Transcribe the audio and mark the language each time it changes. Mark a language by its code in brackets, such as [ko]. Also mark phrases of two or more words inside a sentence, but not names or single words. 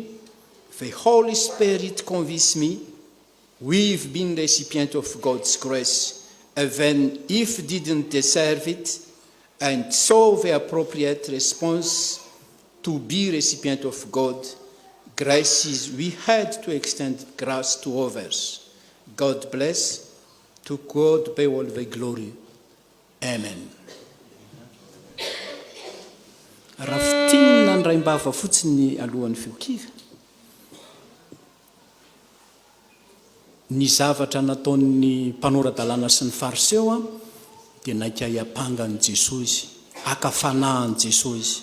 [en] The Holy Spirit convinced me we've been recipients of God's grace, even if didn't deserve it, and so the appropriate response to be recipient of God grace is we had to extend grace to others. God bless. To God be all the glory. Amen. [mg] Rafitina ny raim-bava fotsiny alohan'ny feokira. Ny zavatra nataon'ny mpanoradalàna sy ny fariseo dia naika hiampangany Jesosy izy, akafanahany Jesosy izy.